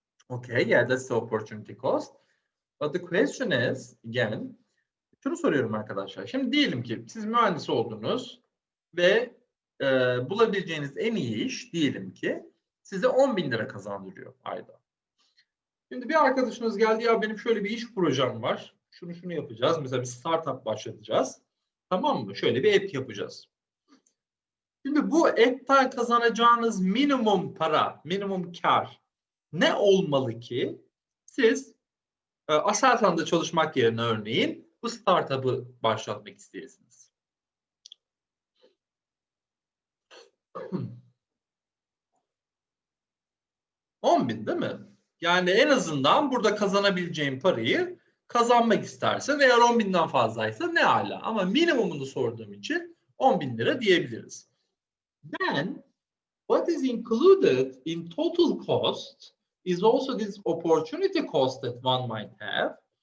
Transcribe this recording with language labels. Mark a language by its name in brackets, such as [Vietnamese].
[English] Okay, yeah, that's the opportunity cost. But the question is, again, [Turkish] şunu soruyorum arkadaşlar. Şimdi diyelim ki siz mühendis oldunuz ve bulabileceğiniz en iyi iş diyelim ki size 10.000 lira kazandırıyor ayda. Şimdi bir arkadaşınız geldi, ya benim şöyle bir iş projem var. Şunu yapacağız. Mesela bir startup başlatacağız. Tamam mı? Şöyle bir app yapacağız. Şimdi bu app'ten kazanacağınız minimum para, minimum kar ne olmalı ki siz Aselsan'da çalışmak yerine örneğin bu startup'ı başlatmak isteyesiniz? 10.000 değil mi? Yani en azından burada kazanabileceğin parayı kazanmak istersen, eğer 10.000'den fazlaysa ne ala. Ama minimumunu sorduğum için 10.000 lira diyebiliriz. [English] Then what is included in total cost is also this opportunity cost that one might have.